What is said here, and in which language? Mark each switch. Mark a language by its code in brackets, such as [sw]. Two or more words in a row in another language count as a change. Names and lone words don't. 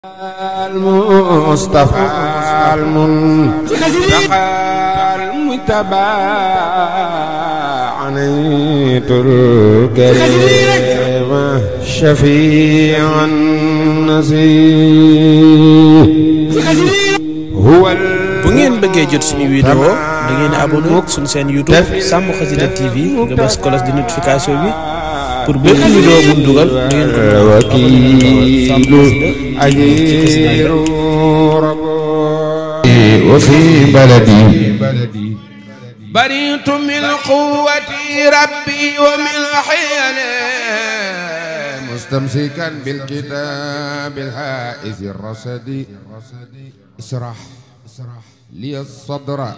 [ar] المصطفى المنتقى المجتبى عنيت الكريم شفيع النسيم هو [wo] bu ngeen bëggee jot suñu vidéo da ngeen abonné suñu seen YouTube Sàmm Xasida TV nga bës [fr] cloche de notification [wo] bi pour bépp vidéo bu ñu dugal ngeen ko [ar] وكيل أجير وفي بلدي بريت من قوة ربي ومن حيله مستمسكا بالكتاب الحائز الرصدي اشرح لي الصدر